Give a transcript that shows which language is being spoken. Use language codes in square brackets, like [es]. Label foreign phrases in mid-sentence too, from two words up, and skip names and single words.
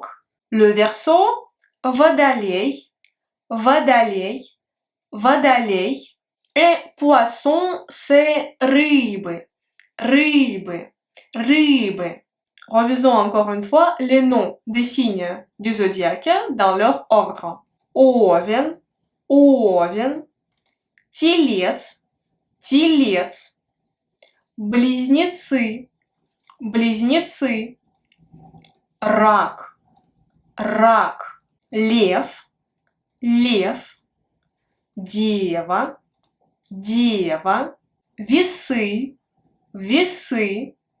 [fr] Le Verseau, [ru] Водолей, Водолей, Водолей. [fr] Et Poisson, c'est [ru] Рыбы, Рыбы, Рыбы. [fr] Revisons encore une fois les noms des signes du zodiaque dans leur ordre. [ru] Овен, Овен, Телец, Телец, Близнецы, Близнецы, Рак, Рак, Лев, Лев, Дева, Дева, Весы, Весы,